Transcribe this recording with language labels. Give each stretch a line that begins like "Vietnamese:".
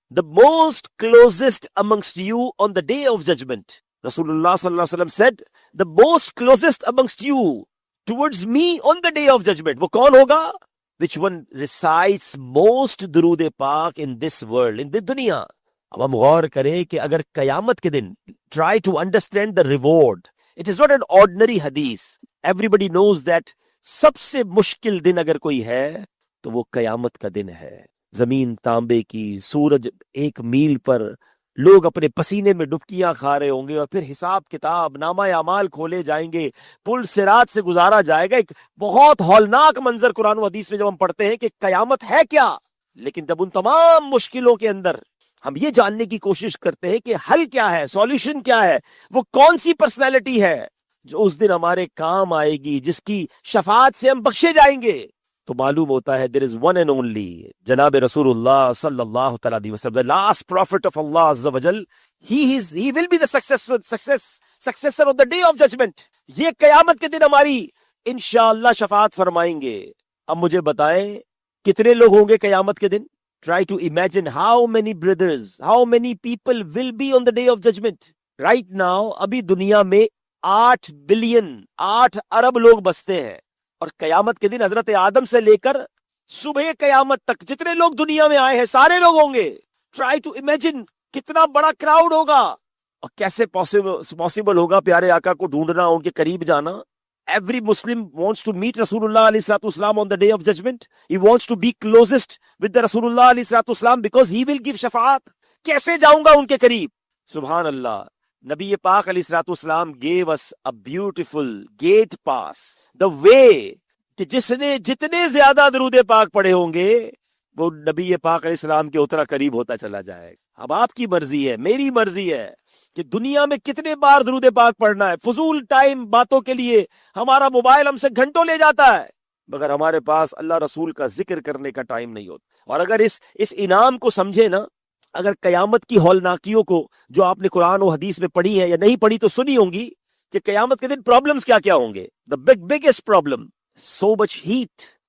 English: The most closest amongst you on the day of judgment. رسول اللہ صلی اللہ علیہ وسلم said, the most closest amongst you towards me on the day of judgment.
Urdu: وہ کون ہوگا؟
English: Which one recites most durood pak in this world, in this duniya.
Urdu: اب ہم غور کریں کہ اگر قیامت کے دن
English: try to understand the reward. It is not an ordinary hadith. Everybody knows that
Urdu: سب سے مشکل دن اگر کوئی ہے تو وہ قیامت کا دن ہے. زمین تانبے کی، سورج 1 میل پر، لوگ اپنے پسینے میں ڈبکیاں کھا رہے ہوں گے اور پھر حساب کتاب، نامہ اعمال کھولے جائیں گے، پل صراط سے گزارا جائے گا. ایک بہت ہولناک منظر قرآن و حدیث میں جب ہم پڑھتے ہیں کہ قیامت ہے کیا، لیکن جب ان تمام مشکلوں کے اندر ہم یہ جاننے کی کوشش کرتے ہیں کہ حل کیا ہے، سولوشن کیا ہے، وہ کون سی پرسنالٹی ہے جو اس دن ہمارے کام آئے گی، جس کی شفاعت سے ہم بخشے جائیں گے، تو معلوم ہوتا ہے
English: there is one and only
Urdu: جناب رسول اللہ صلی اللہ تعالیٰ علیہ وسلم,
English: the last prophet of Allah
Urdu: عز و جل.
English: He will be the successor of the day of judgment.
Urdu: یہ قیامت کے دن ہماری انشاءاللہ شفاعت فرمائیں گے. اب مجھے بتائیں کتنے لوگ ہوں گے قیامت کے دن؟
English: Try to imagine how many brothers, how many people will be on the day of judgment. Right now
Urdu: ابھی دنیا میں 8 بلین 8 ارب لوگ بستے ہیں، اور قیامت کے دن حضرت آدم سے لے کر صبح قیامت تک جتنے لوگ دنیا میں آئے ہیں سارے لوگ ہوں گے.
English: try to imagine
Urdu: کتنا بڑا کراؤڈ ہوگا اور کیسے پاسبل ہوگا پیارے آقا کو ڈھونڈنا، ان کے قریب جانا.
English: Every Muslim wants to meet Rasulullah alayhi salatu wasalam on the day of judgment. He wants to be closest with the Rasulullah alayhi salatu wasalam because he will give shafaat.
Urdu: کیسے جاؤں گا ان کے قریب؟ سبحان اللہ.
English: نبی پاک علیہ الصلوۃ والسلام gave us a beautiful gate pass. The way
Urdu: کہ جس نے جتنے زیادہ درود پاک پڑھے ہوں گے وہ نبی پاک علیہ السلام کے اتنا قریب ہوتا چلا جائے گا. اب آپ کی مرضی ہے، میری مرضی ہے کہ دنیا میں کتنے بار درود پاک پڑھنا ہے. فضول ٹائم باتوں کے لیے ہمارا موبائل ہم سے گھنٹوں لے جاتا ہے، مگر ہمارے پاس اللہ رسول کا ذکر کرنے کا ٹائم نہیں ہوتا. اور اگر اس انعام کو سمجھے نا، اگر قیامت کی ہولناکیوں کو جو آپ نے قرآن و حدیث میں پڑھی ہے یا نہیں پڑھی تو سنی ہوں گی کہ قیامت کے دن پرابلمز کیا کیا ہوں گے.
English: the biggest problem, so much heat.